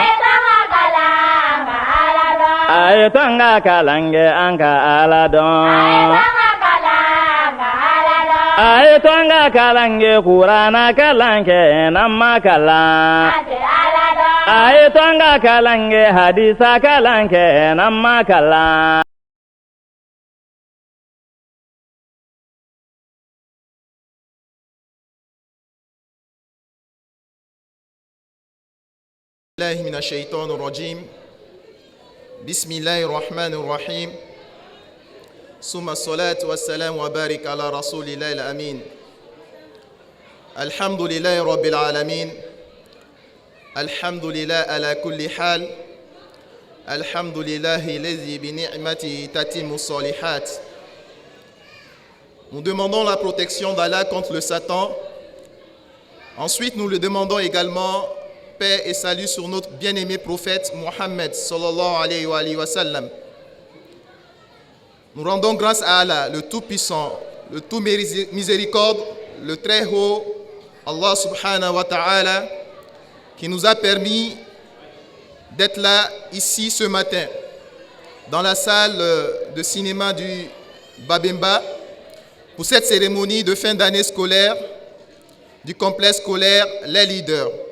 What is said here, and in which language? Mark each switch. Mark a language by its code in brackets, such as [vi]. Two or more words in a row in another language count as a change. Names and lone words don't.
[bm] a ye to an ka kalan kɛ an ka Ala dɔn. a ye to an ka kalan kɛ Kurana kalan kɛ n'an ma kalan. a ye to an ka kalan kɛ hadisa kalan kɛ n'an ma kalan. [ar] الله من الشيطان الرجيم بسم الله الرحمن الرحيم ثم الصلاة والسلام وبارك على رسول الله الأمين الحمد لله رب العالمين الحمد لله على كل حال الحمد لله الذي بنعمته تتم الصالحات. [fr] Nous demandons la protection d'Allah contre le Satan. Ensuite, nous le demandons également paix et salut sur notre bien-aimé prophète Mohammed [ar] صلى الله عليه وسلم. [fr] Nous rendons grâce à Allah, le Tout-Puissant, le Tout-Miséricorde, le Très-Haut, Allah [ar] سبحانه وتعالى, [fr] qui nous a permis d'être là, ici, ce matin, dans la salle de cinéma du Babemba, pour cette cérémonie de fin d'année scolaire du complexe scolaire Les Leaders.